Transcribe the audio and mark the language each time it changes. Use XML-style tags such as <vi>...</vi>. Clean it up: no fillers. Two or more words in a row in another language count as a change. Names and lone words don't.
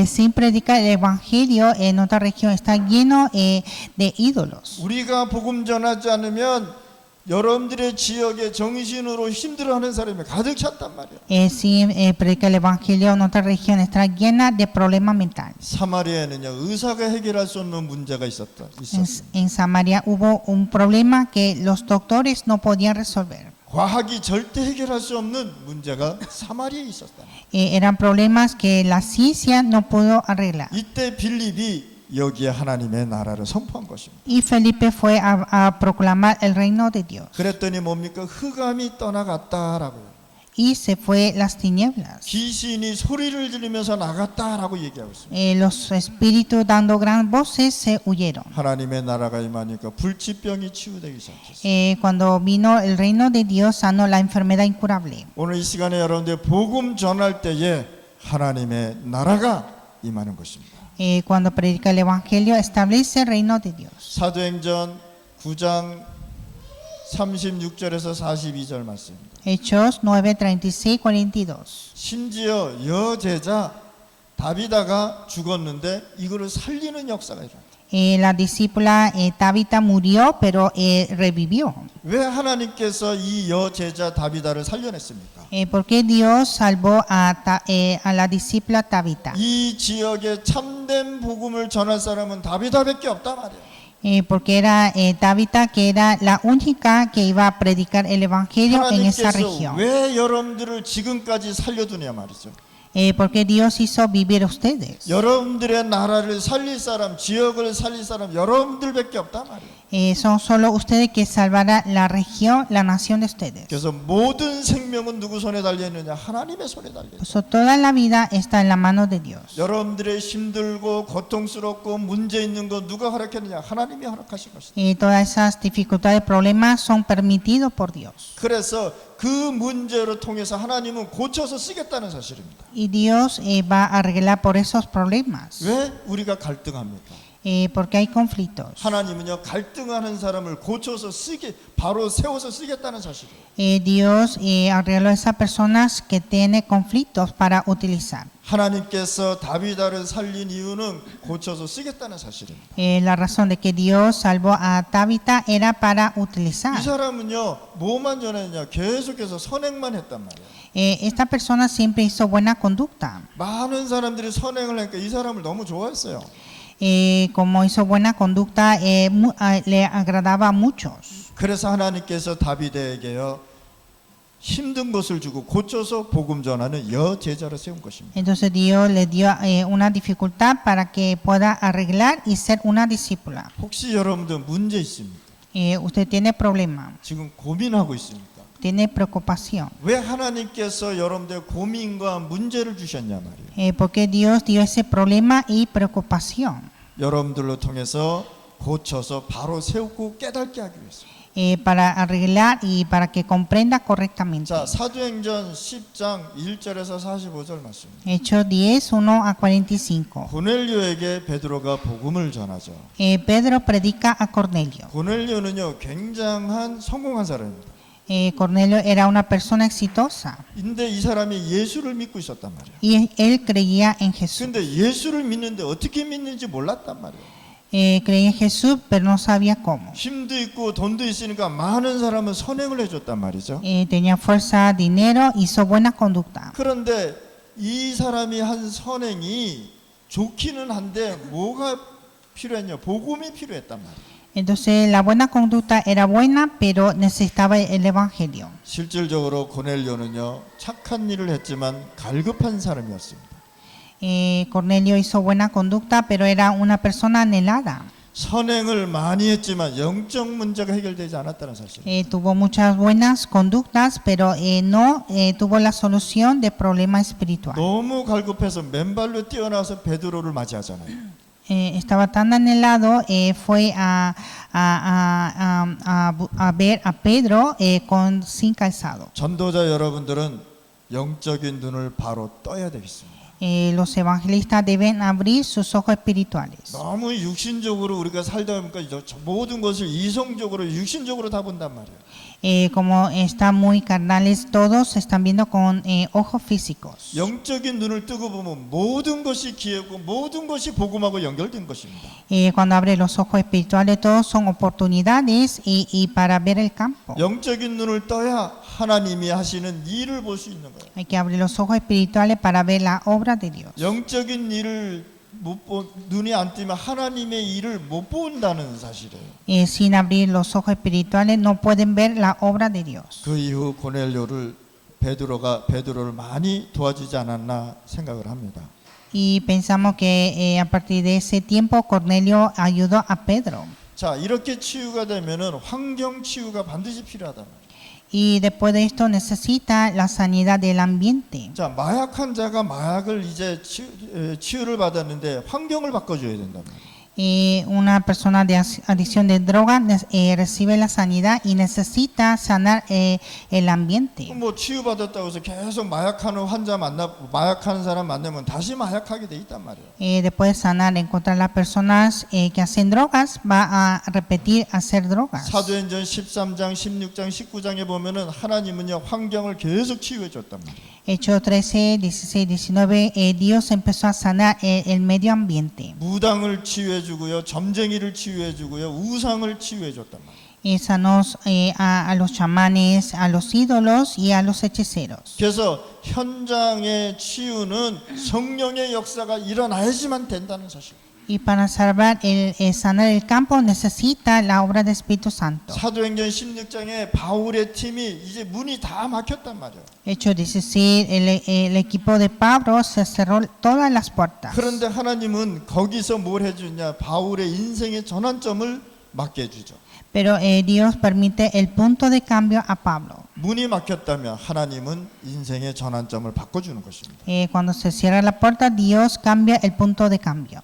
<es>Sin predicar el evangelio, en nuestra región está lleno de ídolos.</es> <ko>우리가 복음 전하지 않으면 여러분들의 지역에 정신으로 힘들어하는 사람이 가득 찼단 말이에요.</ko> <es>Sin predicar el evangelio, nuestra región está llena de problemas mentales.</es> <ko>사마리아에는요 의사가 해결할 수 없는 문제가 있었어요.</ko> <es>En Samaria hubo un problema que los doctores no podían resolver.</es> <ko>과학이 절대 해결할 수 없는 문제가 사마리아에 있었다.</ko> <es>Eran problemas que la ciencia no pudo arreglar.</es> <ko>이때 빌립이 여기에 하나님의 나라를 선포한 것입니다.</ko> <es>Y Felipe fue a proclamar el reino de Dios.</es> <ko>그랬더니 뭡니까? 흑암이 떠나갔다라고요.</ko> <es>Y se fue las tinieblas.</es> <ko>귀신이 소리를 지르면서 나갔다라고 얘기하고 있습니다.</ko> <es>Los espíritus dando gran voces se huyeron.</es> <ko>하나님의 나라가 임하니까 불치병이 치유되기 시작했어요.</ko> <es>Cuando vino el reino de Dios, sanó la enfermedad incurable.</es> <ko>오늘 이 시간에 여러분들 복음 전할 때에 하나님의 나라가 임하는 것입니다.</ko> <es>Cuando predica el evangelio, establece el reino de Dios.</es> <ko>사도행전 9장 36절에서 42절 말씀입니다.</ko> <es>Hechos 9:36-42.</es> <ko>심지어 여제자 다비다가 죽었는데 이거를 살리는 역사가 일어났다.</ko> <es>La discípula Tabita murió, pero revivió.</es> <ko>왜 하나님께서 이 여제자 다비다를 살려냈습니까?</ko> <es>Porque Dios salvó a la discípula Tabita.</es> <ko>이 지역에 참된 복음을 전할 사람은 다비다밖에 없단 말이에요.</ko> <es>Porque era Tabita que era la única que iba a predicar el evangelio en esa</es> <ko>하나님께서</ko> <es>región.</es> <ko>왜 여러분들을 지금까지 살려두냐 말이죠.</ko> <es>Porque Dios hizo vivir a ustedes.</es> <ko>여러분들의 나라를 살릴 사람, 지역을 살릴 사람 여러분들밖에 없단 말이에요.</ko> <es>Son solo ustedes que salvarán la región, la nación de ustedes.</es> <ko>그래서 모든 생명은 누구 손에 달려 있느냐? 하나님의 손에 달려 있어요.</ko> <es>So, toda la vida está en la mano de Dios.</es> <ko>여러분들의 힘들고 고통스럽고 문제 있는 거 누가 허락했느냐? 하나님이 허락하신 것이다.</ko> <es>Todas esas dificultades, problemas son permitidos por Dios.</es> <ko>그래서 그 문제를 통해서 하나님은 고쳐서 쓰겠다는 사실입니다.</ko> <es>Y Dios va a arreglar por esos problemas.</es> <ko>왜 우리가 갈등합니까?</ko> <es>Porque hay conflictos.</es> <ko>하나님은요 갈등하는 사람을 고쳐서 바로 세워서 쓰겠다는 사실이에요.</ko> <es>Dios arregló a esas personas que tienen conflictos para utilizar.</es> <ko>하나님께서 다비다를 살린 이유는 고쳐서 쓰겠다는 사실입니다.</ko> <es>La razón de que Dios salvó a Tabita era para</es> <ko>이</ko> <es>utilizar.</es> <ko>사람은요 뭐만 전했냐? 계속해서 선행만 했단 말이에요.</ko> <es>Esta persona siempre hizo buena conducta.</es> <ko>많은 사람들이 선행을 하니까 이 사람을 너무 좋아했어요.</ko> <es>Como hizo buena conducta, le agradaba a muchos.</es> <ko>그래서 하나님께서 다비드에게요 힘든 것을 주고 고쳐서 복음 전하는 여제자를 세운 것입니다.</ko> <es>Entonces Dios le dio una dificultad para que pueda arreglar y ser una discípula.</es> <ko>혹시 여러분들 문제 있습니까?</ko> <es>Usted tiene problema,</es> <ko>지금 고민하고 있습니까?</ko> <es>tiene preocupación.</es> <ko>왜 하나님께서 여러분들 고민과 문제를 주셨냐 말이에요.</ko> <es>Porque Dios dio ese problema y preocupación</es> <ko>여러분들로 통해서 고쳐서 바로 세우고 깨닫게 하기 위해서.</ko> <es>para arreglar y para que comprenda correctamente.</es> <ko>자, 사도행전 10장 1절에서 45절 말씀입니다.</ko> <es>Hechos 10, 1-45.</es> <ko>고넬료에게 베드로가 복음을 전하죠.</ko> <es>Pedro predica a Cornelio.</es> <ko>고넬료는요 굉장한 성공한 사람입니다.</ko> <es>Cornelio era una persona exitosa</es> <ko>근데 이 사람이 예수를 믿고 있었단 말이에요.</ko> <es>y él creía en Jesús.</es> <ko>근데 예수를 믿는데 어떻게 믿는지 몰랐단 말이에요.</ko> <es>Creía en Jesús, pero no sabía cómo.</es> <ko>힘도 있고 돈도 있으니까 많은 사람은 선행을 해줬단 말이죠.</ko> <es>Tenía fuerza, dinero, hizo buena conducta.</es> <ko>그런데 이 사람이 한 선행이 좋기는 한데 뭐가 필요했냐? 복음이 필요했단 말이에요.</ko> <es>Entonces la buena conducta era buena, pero necesitaba el evangelio.</es> <ko>실질적으로 고넬료는요 착한 일을 했지만 갈급한 사람이었습니다.</ko> <es>Cornelio hizo buena conducta, pero era una persona anhelada.</es> <ko>선행을 많이 했지만 영적 문제가 해결되지 않았다는 사실.</ko> <es>Tuvo muchas buenas conductas, pero no tuvo la solución de problema espiritual.</es> <ko>너무 갈급해서 맨발로 뛰어나와서 베드로를 맞이하잖아요.</ko> <es>Estaba tan anhelado, fue a ver a Pedro sin calzado.</es> <ko>전도자 여러분들은 영적인 눈을 바로 떠야 되겠습니다.</ko> <es>Los evangelistas deben abrir sus ojos espirituales.</es> <ko>너무 육신적으로 우리가 살다 보니까 모든 것을 이성적으로 육신적으로 다 본단 말이에요.</ko> <es>Como están muy carnales, todos están viendo con ojos físicos.</es> <ko>영적인 눈을 뜨고 보면 모든 것이 기회고 모든 것이 복음하고 연결된 것입니다.</ko> <es>Cuando abre los ojos espirituales, todos son oportunidades y para ver el campo.</es> <ko>영적인 눈을 떠야 하나님이 하시는 일을 볼 수 있는 거예요.</ko> <es>Hay que abrir los ojos espirituales para ver la obra de Dios.</es> <ko>영적인 일을 눈이 안 뜨면 하나님의 일을 못 본다는 사실이에요.</ko> <es>Sin abrir los ojos espirituales no pueden ver la obra de Dios.</es> <ko>그 이후 고넬료를 베드로를 많이 도와주지 않았나 생각을 합니다.</ko> <es>Y pensamos que a partir de ese tiempo Cornelio ayudó a Pedro.</es> <ko>자, 이렇게 치유가 되면은 환경 치유가 반드시 필요하단 말이에요.</ko> <es>Y después de esto necesita la sanidad del ambiente.</es> <ko>자, 마약 환자가 마약을 이제 치유를 받았는데 환경을 바꿔줘야 된단 말이에요.</ko> <es>Una persona de adicción de droga recibe la sanidad y necesita sanar el ambiente.</es> <ko>뭐 치유받았다고 해서 계속 마약하는 마약하는 사람 만나면 다시 마약하게 돼 있단 말이에요.</ko> <es>Después de sanar, encontrar las personas que hacen drogas, va a repetir hacer drogas.</es> <ko>사도행전 13장, 16장, 19장에 보면은 하나님은요 환경을 계속 치유해 줬단 말이에요.</ko> <es>Hechos 13, 16, 19, Dios empezó a sanar el medio ambiente.</es> <ko>무당을 치유해 주고요, 점쟁이를 치유해 주고요, 우상을 치유해 줬단 말이에요.</ko> <es>Sanó a los chamanes, a los ídolos y a los hechiceros.</es> <ko>그래서 현장의 치유는 성령의 역사가 일어나야지만 된다는 사실.</ko> <es>Y para sanar el campo necesita la obra del Espíritu Santo.</es> <ko>사도행전 16장에 바울의 팀이 이제 문이 다 막혔단 말이에요.</ko> <es>Hechos 16, el equipo de Pablo se cerró todas las puertas.</es> <ko>그런데 하나님은 거기서 뭘 해주냐? 바울의 인생의 전환점을 맞게 해주죠.</ko> <es>Pero Dios permite el punto de cambio a Pablo.</es> <ko>문이 막혔다면 하나님은 인생의 전환점을 바꿔주는 것입니다.</ko> <es>Cuando se cierra la puerta, Dios cambia el punto de cambio.</es>